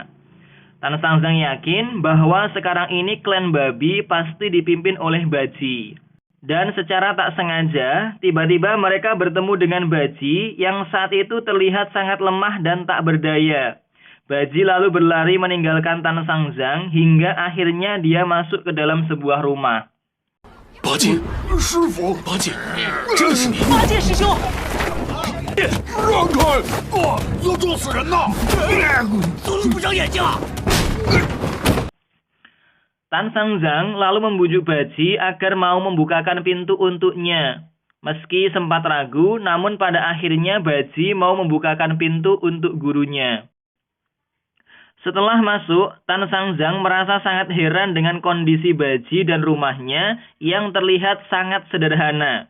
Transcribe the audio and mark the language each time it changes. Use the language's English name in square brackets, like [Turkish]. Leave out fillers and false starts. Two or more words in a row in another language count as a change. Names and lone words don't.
[Indonesian] Tan Sangzang yakin bahwa sekarang ini klan babi pasti dipimpin oleh Baji. Dan secara tak sengaja, tiba-tiba mereka bertemu dengan Baji yang saat itu terlihat sangat lemah dan tak berdaya. Baji lalu berlari meninggalkan Tan Sangzang hingga akhirnya dia masuk ke dalam sebuah rumah. [Chinese] 八戒，师傅，八戒，这是你，八戒师兄，让开！要撞死人呐！怎么不长眼睛啊？ [Indonesian] Tan Sangzang lalu membujuk Baji agar mau membukakan pintu untuknya. Meski sempat ragu, namun pada akhirnya Baji mau membukakan pintu untuk gurunya. Setelah masuk, Tan Sangzang merasa sangat heran dengan kondisi Baji dan rumahnya yang terlihat sangat sederhana.